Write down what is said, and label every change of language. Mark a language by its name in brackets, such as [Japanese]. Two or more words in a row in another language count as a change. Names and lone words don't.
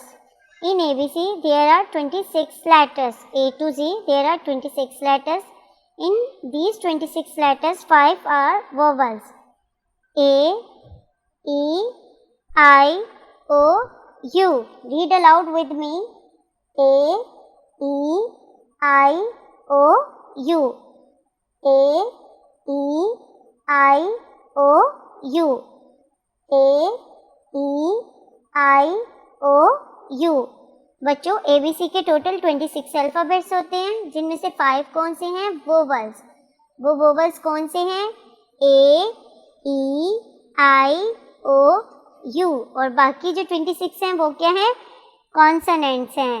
[English] In ABC there are 26 letters. A to Z there are 26 letters. In these 26 letters 5 are vowels. A, E, I, O, U. Read aloud with me. A, E, I, O, U. A, E, I, O, U. A, E, I, O, U. [Hindi] बच्चों ABC के टोटल 26 अल्फ़ाबेट्स होते हैं, जिनमें से 5 कौन से हैं? वोवल्स। वो वोवल्स कौन से हैं? A, E, I, O, U। और बाकी जो 26 हैं वो क्या हैं? कॉन्सोनेंट्स हैं।